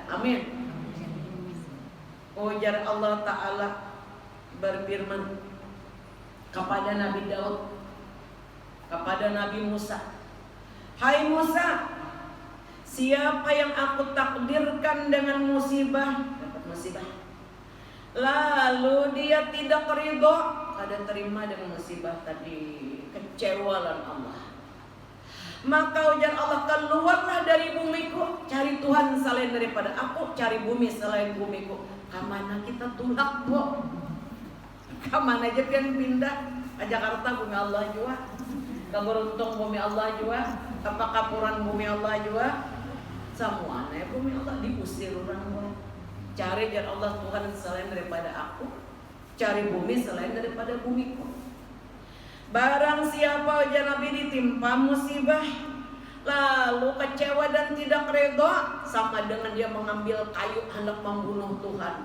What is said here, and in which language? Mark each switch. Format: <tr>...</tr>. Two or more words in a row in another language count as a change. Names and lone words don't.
<id>Amin. Ujar Allah Ta'ala berfirman kepada Nabi Daud, kepada Nabi Musa, hai Musa, siapa yang aku takdirkan dengan musibah, dapat musibah, lalu dia tidak ridho, kada terima dengan musibah tadi, kecewalan Allah, maka ujar Allah, keluarlah dari bumiku, cari Tuhan selain daripada aku, cari bumi selain bumiku.</id> <bjn>Kamana kita tulak, Bu? Kamana aja pian pindah ke Jakarta, bumi Allah juga, ke Beruntung bumi Allah juga, ke Pakapuran bumi Allah juga, semuanya bumi Allah, diusir orang.</bjn> <id>Cari jar Allah Tuhan selain daripada aku, cari bumi selain daripada bumiku. Barang siapa ujar Nabi ditimpa musibah, lalu kecewa dan tidak redha, sama dengan dia mengambil kayu hendak membunuh Tuhan.</id>